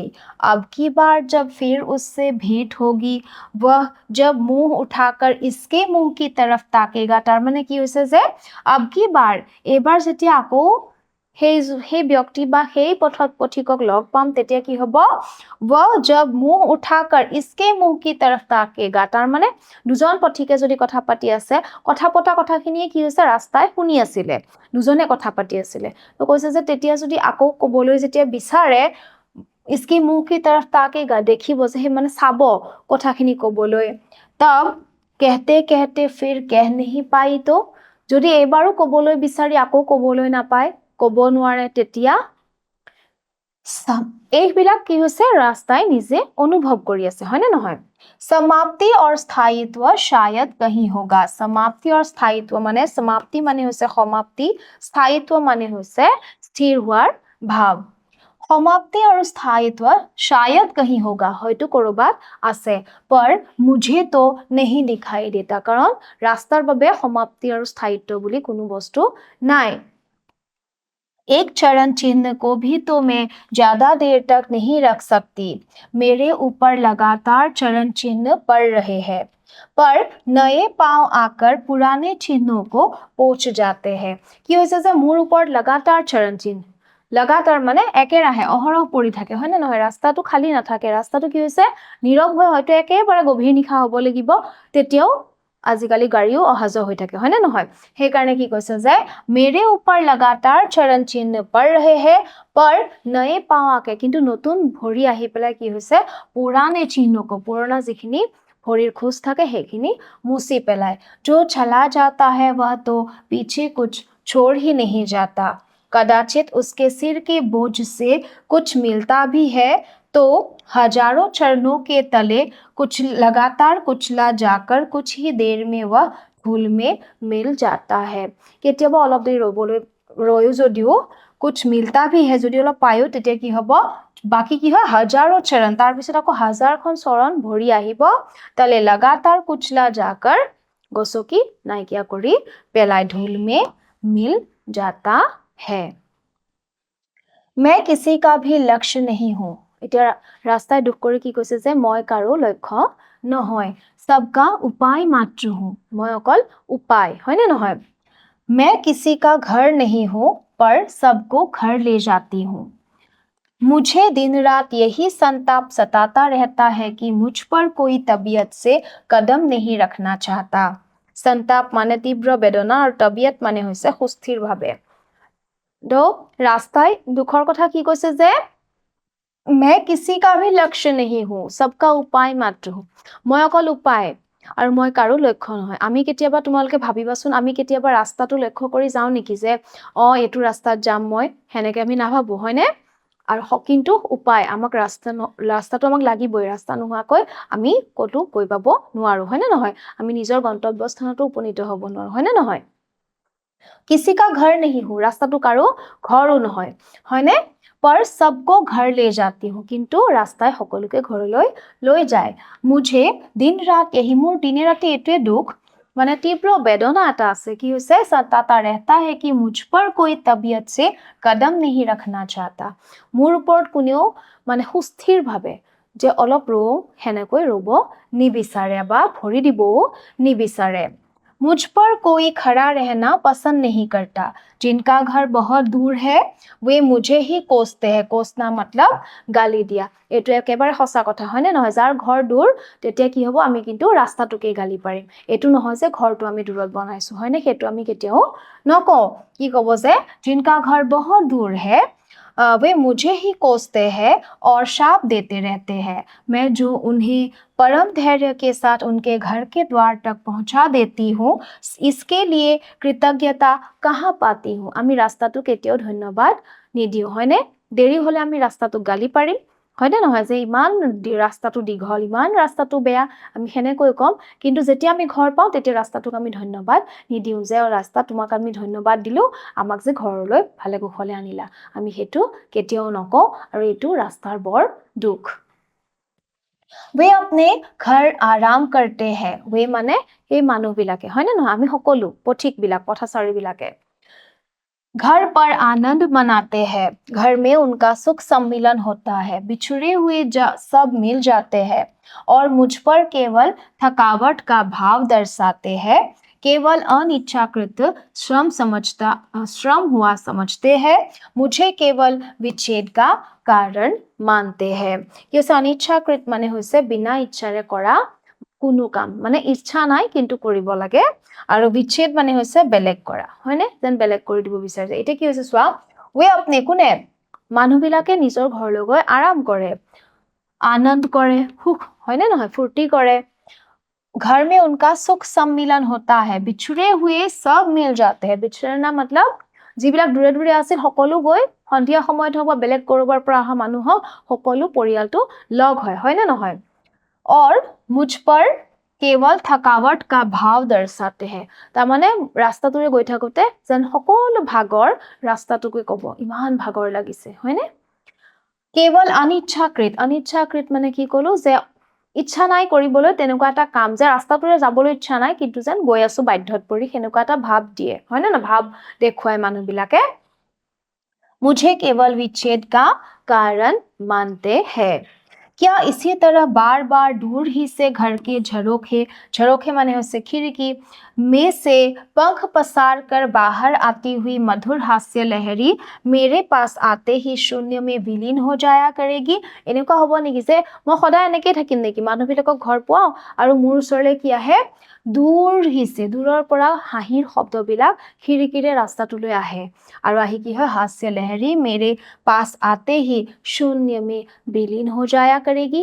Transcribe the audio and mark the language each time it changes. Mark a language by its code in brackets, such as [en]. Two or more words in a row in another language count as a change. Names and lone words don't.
[hi] अब की बार जब फिर उससे भेंट होगी, वह जब मुंह उठाकर इसके मुंह की तरफ ताकेगा, [as] তাৰ মানে কি হৈছে যে [hi] अब की बार [as] এবাৰ যেতিয়া আকৌ সেই ব্যক্তি বা সেই পথিকক লগ পাম তেতিয়া কি হ'ব, [hi] वह जब मुंह उठाकर इसके मुंह की तरफ ताकेगा, [as] তাৰ মানে দুজন পথিকে যদি কথা পাতি আছে, কথা পতা কথাখিনিয়ে কি হৈছে ৰাস্তাই শুনি আছিলে, দুজনে কথা পাতি আছিলে, তো কৈছে যে তেতিয়া যদি আকৌ ক'বলৈ যেতিয়া বিচাৰে [hi] इसके मुंह की तरफ ताकेगा, [as] দেখিব যে সেই মানে চাব কথাখিনি ক'বলৈ। [hi] तब कहते कहते फिर कह नहीं पाई, [as] তো যদি এবাৰো ক'বলৈ বিচাৰি আকৌ ক'বলৈ নাপায়, ক'ব নোৱাৰে, তেতিয়া এইবিলাক কি হৈছে ৰাস্তাই নিজে অনুভৱ কৰি আছে, হয় নে নহয়? [hi] समाप्ति और स्थायित्व शायद कहीं होगा। समाप्ति और स्थायित्व [as] মানে समाप्ति মানে হৈছে সমাপ্তি, স্থায়িত্ব মানে হৈছে স্থিৰ হোৱাৰ ভাৱ। [hi] समाप्ति और स्थायित्व शायद कहीं होगा, [as] হয়তো কৰবাত আছে, [hi] पर मुझे तो नहीं दिखाई देता, [as] কাৰণ ৰাস্তাৰ বাবে সমাপ্তি আৰু স্থায়িত্ব বুলি কোনো বস্তু নাই। [hi] एक चरण चिन्ह को भी तो मैं ज्यादा देर तक नहीं रख सकती, मेरे ऊपर लगातार चरण चिन्ह पड़ रहे हैं, पर नए पांव आकर पुराने चिन्हों को पोंछ जाते हैं। [as] কি হৈছে যে মোৰ ওপৰত [hi] लगातार चरण चिन्ह, लगातार [as] মানে একেৰাহে অহৰহ পৰি থাকে, হয় নে নহয়? ৰাস্তাটো খালী নাথাকে, ৰাস্তাটো কি হৈছে নীৰৱ হৈ হয়তো একেবাৰে গভীৰ নিশা হ'ব লাগিব, তেতিয়াও আজিকালি গাড়ীও অহা যোৱা হৈ থাকে, হয় নে নহয়? সেই কাৰণে কি কৈছে যে [hi] मेरे ऊपर लगातार चरण चिन्ह पड़ रहे हैं, पर नए पांव आके, [as] কিন্তু নতুন ভৰি আহি পেলাই কি হৈছে পুৰানে চিহ্নক, পুৰণা যিখিনি ভৰিৰ খোজ থাকে সেইখিনি মুছি পেলাই। [hi] जो चला जाता है वह तो पीछे कुछ छोड़ ही नहीं जाता, कदाचित उसके सिर के बोझ से कुछ मिलता भी है, तो हजारों चरणों के तले कुछ लगातार कुचला जाकर कुछ ही देर में वह धूल में मिल जाता है। [as] কেতিয়াবা অলপ দেৰি ৰয়ো যদিও [hi] कुछ मिलता भी है, [as] যদি অলপ পায়ো তেতিয়া কি হ'ব, বাকি কি হয় হাজাৰো চৰণ, তাৰ পিছত আকৌ হাজাৰখন চৰণ ভৰি আহিব, তালে [hi] लगातार कुचला जाकर [as] গছকি নাইকিয়া কৰি পেলাই, ধূল [hi] में मिल जाता है। मैं किसी का भी लक्ष्य नहीं हूँ, [as] এতিয়া ৰাস্তাই দুখ কৰি কি কৈছে যে মই কাৰো লক্ষ্য নহয়, [hi] सबका उपाय मात्र हूँ, [as] মই অকল উপায়, হয় নে নহয়? [hi] मैं किसी का घर नहीं हूँ, पर सबको घर ले जाती हूँ, मुझे दिन रात यही संताप सताता रहता है कि मुझ पर कोई तबीयत से कदम नहीं रखना चाहता। [as] संताप মানে তীব্ৰ বেদনা আৰু তবিয়ত মানে হৈছে সুস্থিৰ ভাৱে। তো ৰাস্তাই দুখৰ কথা কি কৈছে যে [hi] मैं किसी का भी लक्ष्य नहीं हूँ, सबका उपाय मात्र हूँ, [as] মই অকল উপায় আৰু মই কাৰো লক্ষ্য নহয়। আমি কেতিয়াবা তোমালোকে ভাবিবাচোন, আমি কেতিয়াবা ৰাস্তাটো লক্ষ্য কৰি যাওঁ নেকি যে এইটো ৰাস্তাত যাম মই, হেনেকে আমি নাভাবো, হয়নে? আৰু কিন্তু উপায় আমাক ৰাস্তাটো আমাক লাগিবই, ৰাস্তা নোহোৱাকৈ আমি ক'তো গৈ পাব নোৱাৰো, হয়নে নহয়? আমি নিজৰ গন্তব্যস্থানতো উপনীত হ'ব নোৱাৰো, হয়নে নহয়? [hi] किसी का घर नहीं हूँ, [as] ৰাস্তাটো কাৰো ঘৰো নহয়, হয়নে? [hi] पर सबको घर ले जाती हूँ, [as] কিন্তু ৰাস্তাই সকলোকে ঘৰলৈ লৈ যায়। [hi] मुझे दिन रात यही, [as] মোৰ দিনে ৰাতি এইটোৱে দুখ, মানে তীব্ৰ বেদনা এটা আছে। কি হৈছে? [hi] सताता रहता है कि मुझ पर कोई तबीयत से कदम नहीं रखना चाहता। [as] মোৰ ওপৰত কোনেও মানে সুস্থিৰভাৱে যে অলপ ৰওঁ সেনেকৈ ৰ'ব নিবিচাৰে বা ভৰি দিবও নিবিচাৰে। [hi] मुझ पर कोई खड़ा रहना पसंद नहीं करता। जिनका घर बहुत दूर है वे मुझे ही कोसते हैं। कोसना मतलब गाली [as] দিয়া। এইটো একেবাৰে সঁচা কথা, হয়নে নহয়? যাৰ ঘৰ দূৰ তেতিয়া কি হ'ব? আমি কিন্তু ৰাস্তাটোকে গালি পাৰিম। এইটো নহয় যে ঘৰটো আমি দূৰত বনাইছো, হয়নে? সেইটো আমি কেতিয়াও নকওঁ। কি ক'ব যে [hi] जिनका घर बहुत दूर है वे मुझे ही कोसते हैं और शाप देते रहते हैं। मैं जो उन्हें परम धैर्य के साथ उनके घर के द्वार तक पहुंचा देती हूँ, इसके लिए कृतज्ञता कहाँ पाती हूँ। [as] আমি ৰাস্তাটো কেতিয়াও ধন্যবাদ নিদিওঁ, হয়নে? দেৰি হলে আমি ৰাস্তাটোক গালি পাৰিম, হয়নে নহয়? যে ইমান ৰাস্তাটো দীঘল, ইমান ৰাস্তাটো বেয়া, আমি সেনেকৈ ক'ম। কিন্তু যেতিয়া আমি ঘৰ পাওঁ তেতিয়া ৰাস্তাটোক আমি ধন্যবাদ নিদিওঁ যে ৰাস্তা তোমাক আমি ধন্যবাদ দিলোঁ, আমাক যে ঘৰলৈ ভালে কুশলে আনিলা। আমি সেইটো কেতিয়াও নকওঁ আৰু এইটো ৰাস্তাৰ বৰ দুখ। [hi] वे अपने घर आराम करते हैं। वे माने [as] এই মানুহবিলাকে, হয়নে নহয়? আমি সকলো পথিকবিলাক, পথচাৰীবিলাকে [hi] घर पर आनंद मनाते हैं। घर में उनका सुख सम्मिलन होता है। बिछड़े हुए सब मिल जाते हैं और मुझ पर केवल थकावट का भाव दर्शाते हैं। केवल अनिच्छाकृत श्रम हुआ समझते हैं। मुझे केवल विच्छेद का कारण मानते हैं। [as] এই অনিচ্ছাকৃত মানে হৈছে বিনা ইচ্ছাৰে কৰা কোনো কাম, মানে ইচ্ছা নাই কিন্তু কৰিব লাগে। আৰু বিচ্ছেদ মানে হৈছে বেলেগ কৰা, হয়নে? যেন বেলেগ কৰি দিব বিচাৰিছে। এতিয়া কি হৈছে চোৱা, [hi] वे अपने কোনে? [as] মানুহবিলাকে নিজৰ ঘৰলৈ গৈ আৰাম কৰে, আনন্দ কৰে, সুখ, হয়নে নহয়? ফূৰ্তি কৰে। [hi] घर में उनका सुख सम्मिलन होता है। बिछड़े हुए सब मिल जाते हैं। बिछड़ना मतलब [as] যিবিলাক দূৰে দূৰে আছিল সকলো গৈ সন্ধিয়া সময়ত হওক বা বেলেগ কৰবাৰ পৰা অহা মানুহ হওক সকলো পৰিয়ালটো লগ হয়, হয়নে নহয়? [hi] और मुझ पर केवल थकावट का भाव दर्शाते हैं। [as] তাৰমানে ৰাস্তাটোৰে গৈ থাকোতে যেন সকলো ভাগৰ ৰাস্তাটোকে ক'ব, ইমান ভাগৰ লাগিছে, হয়নে? কেৱল অনিচ্ছাকৃত, অনিচ্ছাকৃত মানে কি ক'লো যে ইচ্ছা নাই কৰিবলৈ তেনেকুৱা এটা কাম, যে ৰাস্তাটোৰে যাবলৈ ইচ্ছা নাই কিন্তু যেন গৈ আছো বাধ্যত পৰি, সেনেকুৱা এটা ভাৱ দিয়ে, হয়নে না? ভাৱ দেখুৱায় মানুহবিলাকে। [hi] मुझे केवल विच्छेद का कारण मानते हैं। क्या इसी तरह बार बार दूर ही से घर के झरोखे, झरोखे [as] মানে হৈছে [hi] खिड़की में से पंख पसार कर बाहर आती हुई मधुर हास्य लहरी मेरे पास आते ही शून्य में विलीन हो जाया करेगी। [as] এনেকুৱা হ'ব নেকি যে মই সদায় এনেকৈ থাকিম নেকি? মানুহবিলাকক ঘৰ পোৱাও আৰু মোৰ ওচৰলৈ কি আহে? দূৰ হিছে, দূৰৰ পৰা হাঁহিৰ শব্দবিলাক খিৰিকীৰে ৰাস্তাটোলৈ আহে আৰু আহি কি হয়? [hi] हास्य लहरी मेरे पास आते ही शून्य में विलीन हो जाया करेगी।